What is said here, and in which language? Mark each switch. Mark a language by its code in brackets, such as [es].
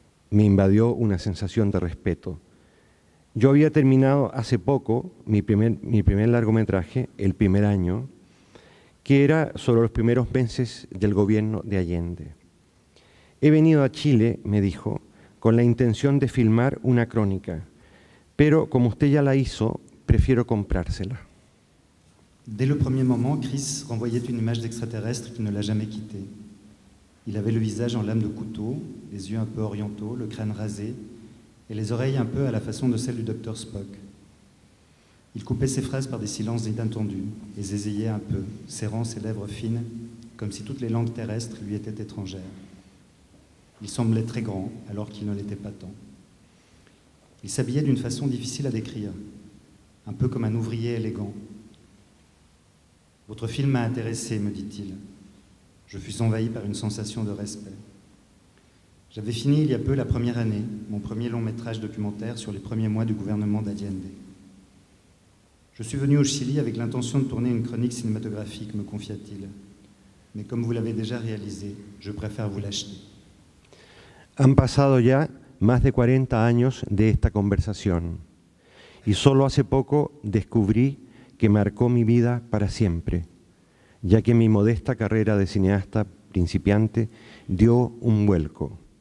[es] Me invadió una sensación de respeto. Yo había terminado hace poco mi primer largometraje, el primer año, que era sobre los primeros meses del gobierno de Allende. He venido a Chile, me dijo, con la intención de filmar una crónica, pero como usted ya la hizo, prefiero comprársela. [fr] Dès le premier moment, Chris renvoyait une image d'extraterrestre qui ne l'a jamais quitté. Il avait le visage en lame de couteau, les yeux un peu orientaux, le crâne rasé et les oreilles un peu à la façon de celle du Dr. Spock. Il coupait ses phrases par des silences inattendus et zézillait un peu, serrant ses lèvres fines, comme si toutes les langues terrestres lui étaient étrangères. Il semblait très grand, alors qu'il ne l'était pas tant. Il s'habillait d'une façon difficile à décrire, un peu comme un ouvrier élégant. « Votre film m'a intéressé, me dit-il. Je fus envahi par une sensation de respect. J'avais fini il y a peu la première année, mon premier long métrage documentaire sur les premiers mois du gouvernement d'Allende. Je suis venu au Chili avec l'intention de tourner une chronique cinématographique, me confia-t-il. Mais comme vous l'avez déjà réalisé, je préfère vous l'acheter. » [es] Han pasado ya más de 40 años de esta conversación y solo hace poco descubrí que marcó mi vida para siempre, ya que mi modesta carrera de cineasta principiante dio un vuelco.